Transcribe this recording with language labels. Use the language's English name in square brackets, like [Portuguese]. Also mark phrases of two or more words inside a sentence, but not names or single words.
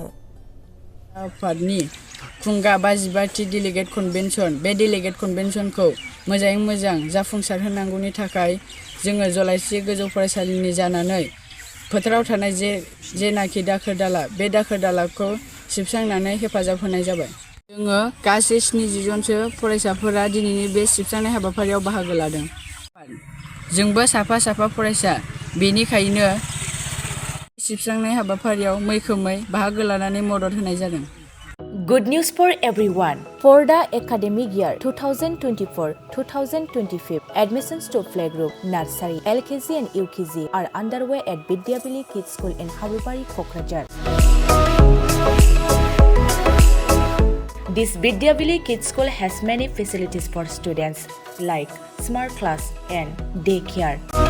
[Bodo] आफादनि खुंगा 55थि डेलिगेट कनभेनसन, बे डेलिगेट कनभेनसनखौ मोजाङै मोजां जाफुंसार होनांगौनि थाखाय जोङो जलाइस्रि गोजौ फरायसालिनि जानानै फोथाराव थानाय जेनाखि दाखोर दाला, बे दाखोर दालाखौ सिबस्रांनानै हेफाजाब होनाय जाबाय। जोङो गासै 70 जनसो फरायसाफोरा दिनैनि बे सिबस्रांनाय हाबाफारियाव बाहागो लादों। जोंबो साफा साफा फरायसा, बेनिखायनो सिबस्रांनाय हाबाफारियाव मैखोमै बाहागो लानानै मदद होनाय जादों। [English] Good news for everyone. For the academic year 2024-2025, admissions to playgroup, nursery, LKG and UKG are underway at Vidyavili Kids School in Habubari, Kokrajhar. This Vidyavili Kids School has many facilities for students like smart class and daycare,